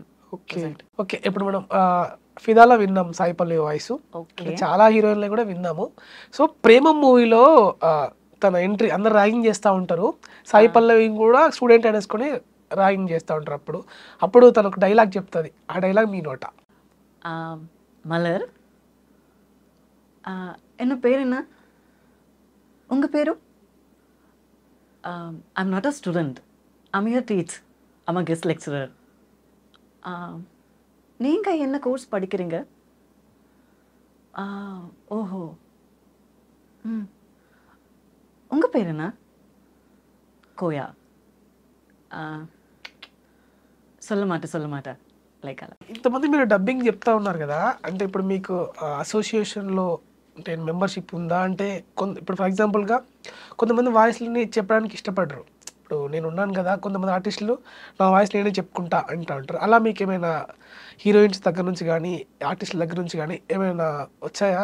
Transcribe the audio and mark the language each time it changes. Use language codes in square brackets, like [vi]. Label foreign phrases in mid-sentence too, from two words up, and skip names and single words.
[te] ఓకే, ఇప్పుడు మనం ఫిదాలో విన్నాం సాయి పల్లవి వాయిస్, చాలా హీరోయిన్లు కూడా విన్నాము. సో ప్రేమ మూవీలో తన ఎంట్రీ అందరు ర్యాగింగ్ చేస్తూ ఉంటారు, సాయి పల్లవి కూడా స్టూడెంట్ అనేసుకొని డ్రాయింగ్ చేస్తూ ఉంటారు. అప్పుడు తను ఒక డైలాగ్ చెప్తుంది. ఆ డైలాగ్ మీ నోట. [ta] மலர் என்ன பேர் என்ன உங்கள் பேரு [en] I'm not a student I'm here teach I'm a guest lecturer [ta] நீங்கள் என்ன கோர்ஸ் படிக்கிறீங்க ஓஹோ ம் உங்கள் பேர் என்ன கோயா சொல்ல மாட்டேன் [te] లైక్ అలా. ఇంతమంది మీరు డబ్బింగ్ చెప్తా ఉన్నారు కదా, అంటే ఇప్పుడు మీకు అసోసియేషన్లో అంటే మెంబర్షిప్ ఉందా? అంటే ఇప్పుడు [en] for example [te] కొంతమంది వాయిస్ని చెప్పడానికి ఇష్టపడరు. ఇప్పుడు నేను ఉన్నాను కదా, కొంతమంది ఆర్టిస్టులు నా వాయిస్ నేనే చెప్పుకుంటా అంటూ ఉంటారు. అలా మీకు ఏమైనా హీరోయిన్స్ దగ్గర నుంచి కానీ ఆర్టిస్టుల దగ్గర నుంచి కానీ ఏమైనా వచ్చాయా?